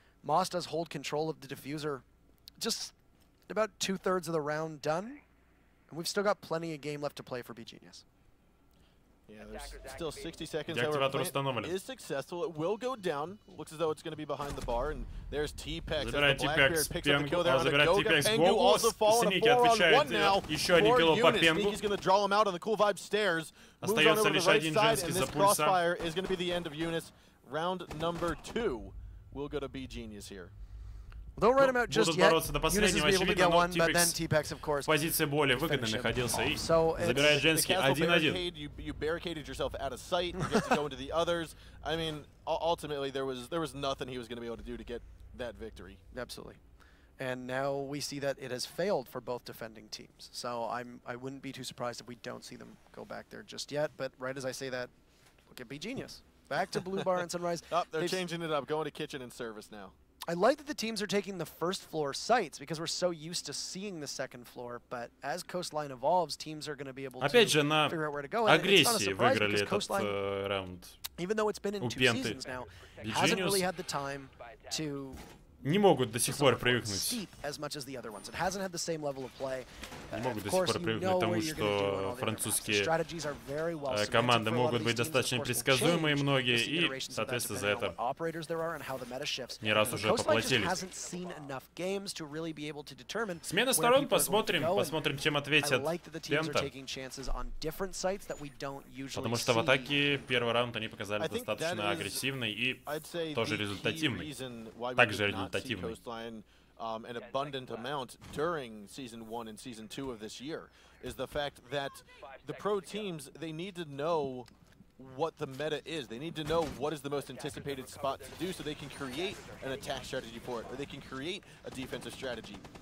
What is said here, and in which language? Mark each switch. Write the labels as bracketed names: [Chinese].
[English] Moss does hold control of the diffuser. Just about 2/3 of the round done, and we've still got plenty of game left to play for beGenius. Yeah, there's still 60 seconds. However, is successful. It will go down. Looks as though it's going to be behind the bar. And there's T-Pex. [Russian] Забирает T-Pex. Забирает T-Pex. Гогу. Синики отвечает еще один килл по Пенгу. Остается лишь один женский за пульса. [English] Is going to be the end of Eunice. Round number 2 will go to beGenius here. Don't write him out just yet. [Russian] Бороться до последнего, очевидно, но T-Pex в позиции более выгодной находился и забирает женский 1-1. [English] You barricaded yourself out of sight. You get to go into the others. I mean, ultimately, there was nothing he was going to be able to do to get that victory. Absolutely. And now we see that it has failed for both defending teams. So I wouldn't be too surprised if we don't see them go back there just yet. But right as I say that, look at beGenius. Back to Blue Bar and Sunrise. They're changing it up, going to Kitchen and Service now. I like that the teams are taking the first floor sites because we're so used to seeing the second floor, but as Coastline evolves, teams are going to be able to figure out where to go. And it's not a surprise because Coastline, even though it's been in 2 seasons now, hasn't really had the time to [Russian] не могут до сих пор привыкнуть. Не могут до сих пор привыкнуть к тому, что французские команды могут быть достаточно предсказуемые многие, и, соответственно, за это не раз уже поплатились. Смена сторон, посмотрим, чем ответят PENTA. Потому что в атаке первый раунд они показали достаточно агрессивный и тоже результативный. Также результативный. [English] An abundant amount during Season 1 and Season 2 of this year is the fact that the pro teams, they need to know what the meta is. They need to know what is the most anticipated spot to do so they can create an attack strategy for it, or they can create a defensive strategy.